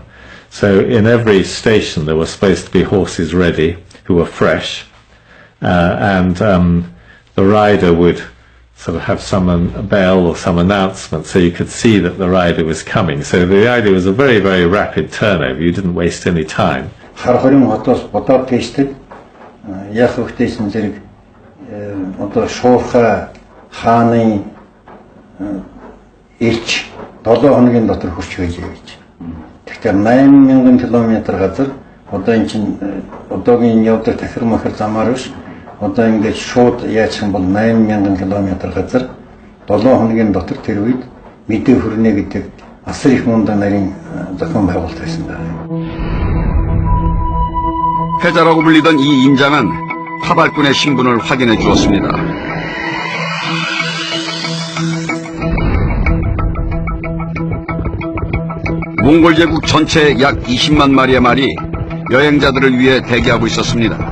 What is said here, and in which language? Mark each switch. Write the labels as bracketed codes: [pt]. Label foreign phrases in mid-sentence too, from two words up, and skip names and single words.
[en] So in every station there were supposed to be horses ready, who were fresh, and the rider would sort of have a bell or some announcement so you could see that the rider was coming. So the idea was a very, very rapid turnover. You didn't waste any time. [mn] Харахорын хотоос бодоод тийшдэг яг хөвгтэйсэн зэрэг одоо шуурхай хааны элч 7 хоногийн дотор хүрч байжээ гэж. Тэгэхээр 8000 км газар одоо эн чинь одоогийн явдаг тахир махар замаар биш. Одоо ингээд шууд яачих юм бол 8000 км газар 7 хоногийн дотор тэр үед мэдээ хүрнэ гэдэг асар их мундаг нарийн зохион байгуулалт байсан даа. [ko] 패자라고 불리던 이 인장은 파발꾼의 신분을 확인해 주었습니다. 몽골 제국 전체의 약 20만 마리의 말이 여행자들을 위해 대기하고 있었습니다.